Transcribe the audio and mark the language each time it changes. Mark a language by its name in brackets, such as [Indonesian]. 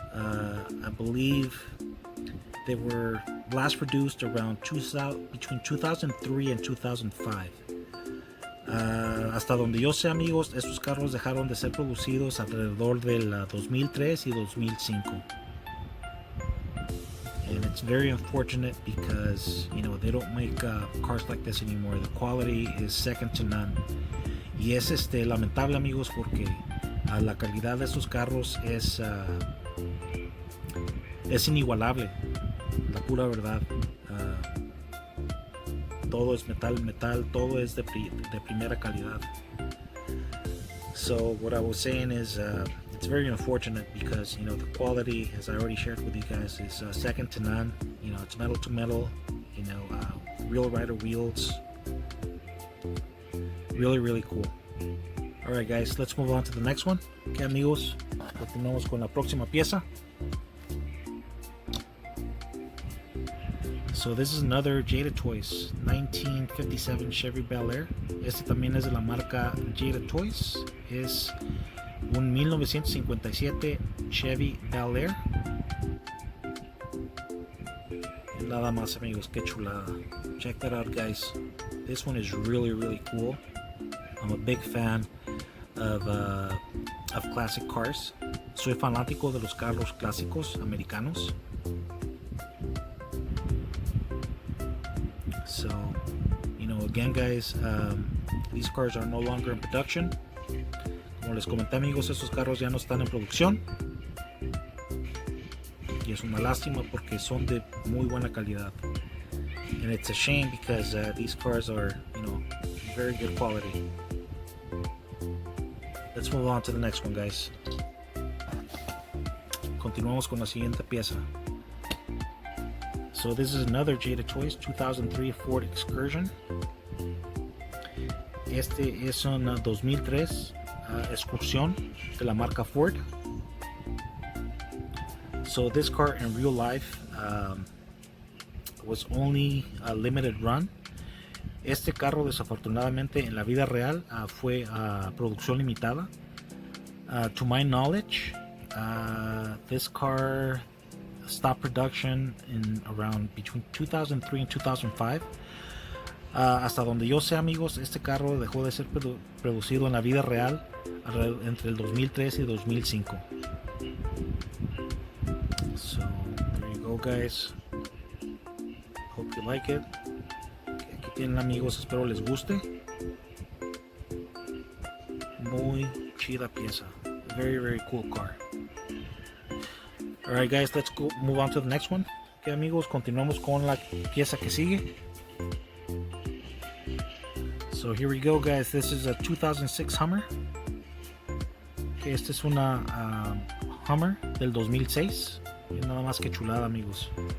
[English] I believe they were last produced around between 2003 and 2005. [Spanish] Hasta donde yo sé amigos, estos carros dejaron de ser producidos alrededor del 2003 y 2005. And [English] it's very unfortunate because they don't make cars like this anymore. The quality is second to none. [Spanish] Y es lamentable, amigos, porque la calidad de estos carros es inigualable, la pura verdad. Todo es metal, todo es de primera calidad. [English] So what I was saying is it's very unfortunate because the quality, as I already shared with you guys, is second to none. It's metal to metal, real rider wheels. Really cool. Alright guys, let's move on to the next one. [Spanish] Okay amigos, continuamos con la próxima pieza. [English] So this is another Jada Toys 1957 Chevy Bel Air. [Spanish] Este también es de la marca Jada Toys. Es un 1957 Chevy Bel Air. Y nada más amigos, qué chulada. [English] Check that out guys. This one is really cool. I'm a big fan of classic cars. [Spanish] Soy fanático de los carros clásicos americanos. [English] So, again guys, these cars are no longer in production. [Spanish] Como les comenté amigos, estos carros ya no están en producción. Y es una lástima porque son de muy buena calidad. [English] And it's a shame because these cars are, very good quality. Let's move on to the next one guys. [Spanish] Continuamos con la siguiente pieza. [English] So this is another Jada Toys 2003 Ford Excursion. [Spanish] Este es un 2003 Excursion de la marca Ford. [English] So this car in real life was only a limited run. [Spanish] Este carro desafortunadamente en la vida real fue producción limitada. [English] To my knowledge, this car stopped production in around between 2003 and 2005. [Spanish] Hasta donde yo sé amigos, este carro dejó de ser producido en la vida real entre el 2003 y 2005. [English] So there you go guys, hope you like it. [Spanish] Aquí tienen amigos, espero les guste. Muy chida pieza, [English] very cool car. Alright guys, let's go move on to the next one. [Spanish] Ok amigos, continuamos con la pieza que sigue. [English] So here we go guys, this is a 2006 Hummer. [Spanish] Okay, esta es una Hummer del 2006. Y nada más que chulada amigos.